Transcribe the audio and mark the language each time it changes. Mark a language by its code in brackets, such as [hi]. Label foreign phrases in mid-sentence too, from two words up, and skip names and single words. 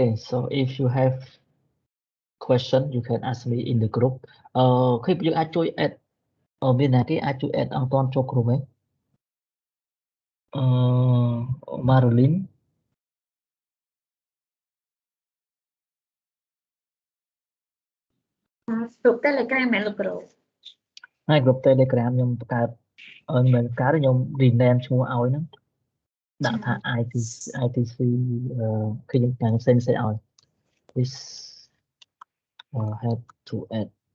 [en] So if you have question, you can ask me in the group. [km] ពួកយើងអាចជួយ add មានណាគេអាចជួយ add អង្គតចូលក្រុមទេ Marilyn. [en] Group Telegram [km] មែនលោកគ្រូ ហើយ [en] group Telegram [km] ខ្ញុំបង្កើតមិនកើតខ្ញុំ rename ឈ្មោះឲ្យហ្នឹងដាក់ថា ITC គឺយើងតាមផ្សេងៗឲ្យ [en] this have to add